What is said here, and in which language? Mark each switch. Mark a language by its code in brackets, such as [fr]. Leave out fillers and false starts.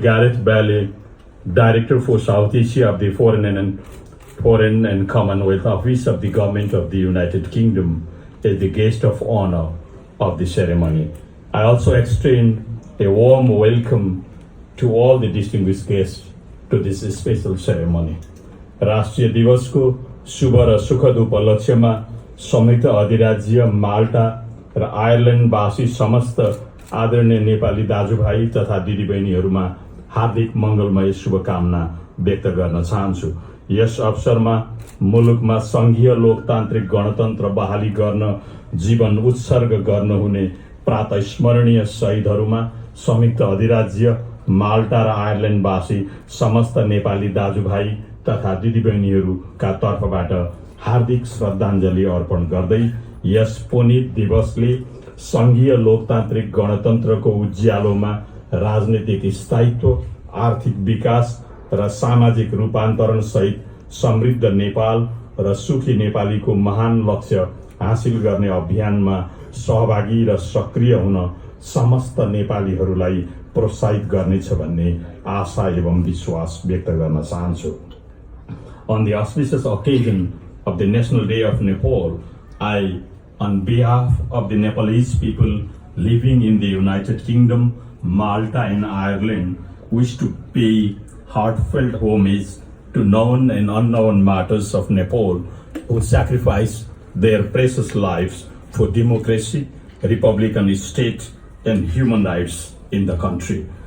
[en] Gareth Bailey, Director for South Asia of the Foreign and Commonwealth Office of the Government of the United Kingdom, as the guest of honor of the ceremony. I also extend a warm welcome to all the distinguished guests to this special ceremony. [ne] राष्ट्रिय दिवसको शुभ र सुखद उपलक्ष्यमा संयुक्त अधिराज्य माल्टा र आयरल्यान्डवासी समस्त आदरणीय नेपाली दाजुभाइ तथा दिदीबहिनीहरूमा हार्दिक मङ्गलमय शुभकामना व्यक्त गर्न चाहन्छु। यस अवसरमा मुलुकमा संघीय लोकतान्त्रिक गणतन्त्र बहाली गर्न जीवन उत्सर्ग गर्नुहुने प्रातः स्मरणीय शहीदहरूमा संयुक्त अधिराज्य माल्टा र आयरल्यान्डवासी समस्त नेपाली दाजुभाइ तथा दिदीबहिनीहरूका तर्फबाट हार्दिक श्रद्धाञ्जली अर्पण गर्दै यस पुनित दिवसले सङ्घीय लोकतान्त्रिक गणतन्त्रको उज्यालोमा राजनीतिक स्थायित्व, आर्थिक विकास र सामाजिक रूपान्तरण सहित समृद्ध नेपाल र सुखी नेपालीको महान लक्ष्य हासिल गर्ने अभियानमा सहभागी र सक्रिय हुन समस्त नेपालीहरूलाई प्रोत्साहित गर्नेछ भन्ने आशा एवं विश्वास व्यक्त गर्न चाहन्छु। [en] On the auspicious occasion of the National Day of Nepal, I, on behalf of the Nepalese people living in the United Kingdom, Malta and Ireland, wish to pay heartfelt homage to known and unknown martyrs of Nepal who sacrificed their precious lives for democracy, republican state and human rights in the country.